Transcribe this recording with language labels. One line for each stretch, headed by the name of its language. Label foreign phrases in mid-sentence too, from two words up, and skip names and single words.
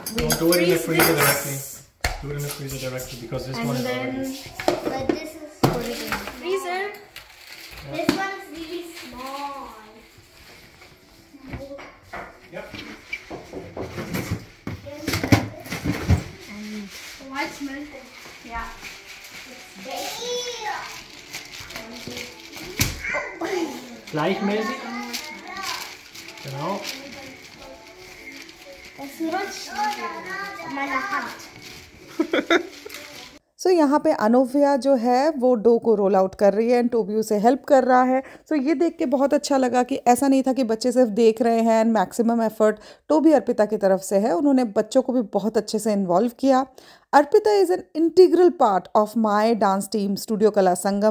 English: No, do it in the freezer directly. Do it in the freezer directly because this one is already. But this is put it in the freezer. This one is really small. Yep. And what's melting? Yeah.
German: Gleichmäßig. Genau. Das rutscht meine Hand.
Hindi: सो यहाँ पे अनोविया जो है वो डो को
English: roll out
Hindi: कर रही है एंड टोबी उसे हेल्प कर रहा है। सो ये देख के बहुत अच्छा लगा कि ऐसा नहीं था कि बच्चे सिर्फ देख रहे हैं एंड
English: maximum effort
Hindi: टोबी अर्पिता की तरफ से है। उन्होंने बच्चों को भी बहुत अच्छे से इन्वॉल्व किया। अर्पिता
English: is an integral part of my dance team
Hindi: स्टूडियो कला संगम।